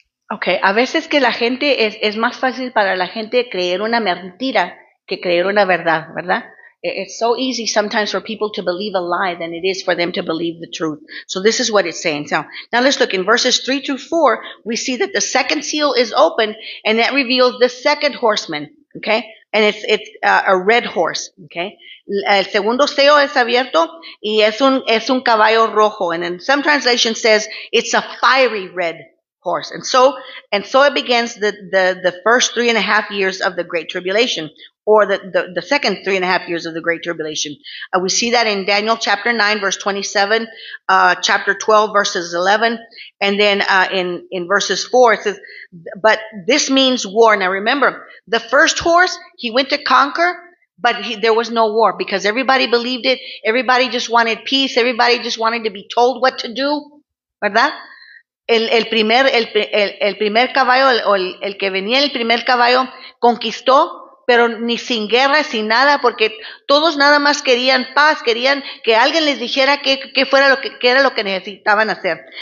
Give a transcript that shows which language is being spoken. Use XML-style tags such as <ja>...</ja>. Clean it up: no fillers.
<es>Okay, a veces que la gente es más fácil para la gente creer una mentira que creer una verdad, ¿verdad?</es> <en>It's so easy sometimes for people to believe a lie than it is for them to believe the truth. So this is what it's saying. Now let's look in verses 3 through 4. We see that the second seal is open, and that reveals the second horseman. Okay, and it's a red horse. Okay,</en> <es>el segundo sello es abierto y es un caballo rojo,</es> <en>and then some translation says it's a fiery red horse. And so it begins the first 3.5 years of the Great Tribulation, or the second 3.5 years of the Great Tribulation. We see that in Daniel chapter 9, verse 27, chapter 12, verses 11, and then in verses 4, it says, but this means war. Now remember, the first horse, he went to conquer, but there was no war because everybody believed it. Everybody just wanted peace. Everybody just wanted to be told what to do,</en> <es>¿verdad? El primer caballo, el que venía en el primer caballo, conquistó, pero ni sin guerra, sin nada, porque todos nada más querían paz, querían que alguien les dijera qué era lo que necesitaban hacer.</es>